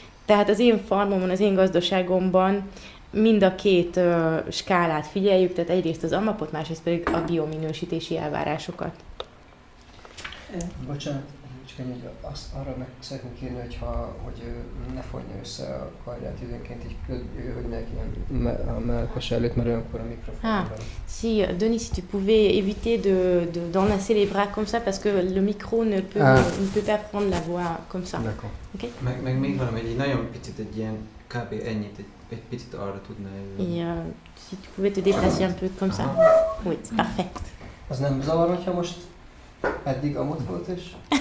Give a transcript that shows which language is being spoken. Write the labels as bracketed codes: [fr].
[hu] Tehát az én farmomon, az én gazdaságomban mind a két skálát figyeljük, tehát egyrészt az AMAP-ot, másrészt pedig a biominősítési elvárásokat. Bocsánat, csak ennyi, azt arra meg szeretném kérni, hogy ne fonja össze a karját időnként, így hogy neki a mellkasa előtt, mert olyankor a mikrofon. [fr] Si, Denis, si tu pouvais éviter d'enlacer les bras comme ça, parce que le micro ne peut pas prendre la voix comme ça. D'accord. [en] Okay? [hu] Meg még valami, egy nagyon picit, egy ilyen kb. Ennyit, egy picit arra tudna [fr] Et si tu pouvais te déplacer un peu comme ça. Oui, c'est parfait. [hu] Az nem zavar, hogyha most eddig amott volt és...